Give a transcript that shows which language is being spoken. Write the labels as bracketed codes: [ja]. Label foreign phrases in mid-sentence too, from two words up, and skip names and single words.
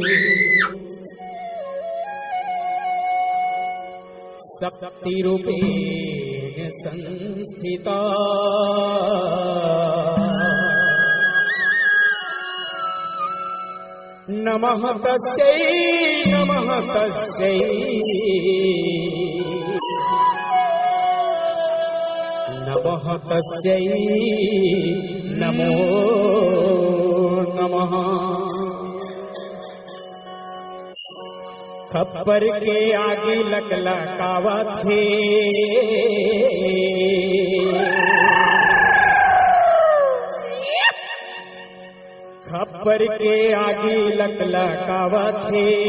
[sa] शक्तिरूपेण संस्थिता नमः तस्यै नमः तस्यै नमः तस्यै नमो नमः। [bho] खप्पर के आगे लकलकावा थे खप्पर के आगे लकलकावा थे